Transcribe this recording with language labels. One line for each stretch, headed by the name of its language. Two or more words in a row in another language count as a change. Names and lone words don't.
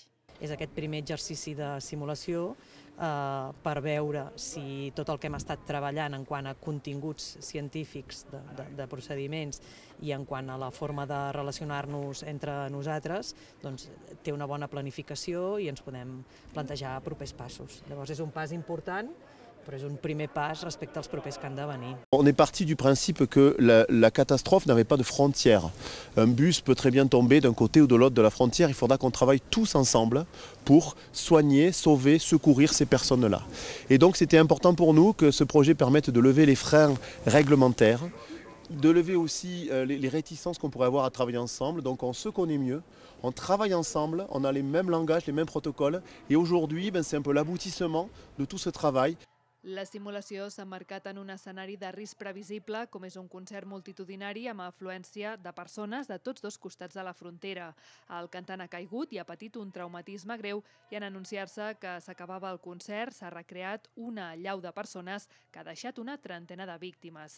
Catalan: És aquest primer exercici de simulació per veure si tot el que hem estat treballant en quant a continguts científics de procediments i en quant a la forma de relacionar-nos entre nosaltres doncs, té una bona planificació i ens podem plantejar propers passos. Llavors és un pas important, però és un primer pas respecte als propers que han de venir.
French: On est parti du principe que la catastrophe n'avait pas de frontières. Un bus peut très bien tomber d'un côté ou de l'autre de la frontière. Il faudra qu'on travaille tous ensemble pour soigner, sauver, secourir ces personnes-là. Et donc c'était important pour nous que ce projet permette de lever les freins réglementaires, de lever aussi les réticences qu'on pourrait avoir à travailler ensemble. Donc on se connaît mieux, on travaille ensemble, on a les mêmes langages, les mêmes protocoles. Et aujourd'hui, c'est un peu l'aboutissement de tout ce travail.
Catalan: La simulació s'ha marcat en un escenari de risc previsible, com és un concert multitudinari amb afluència de persones de tots dos costats de la frontera. El cantant ha caigut i ha patit un traumatisme greu i en anunciar-se que s'acabava el concert s'ha recreat una allau de persones que ha deixat una trentena de víctimes.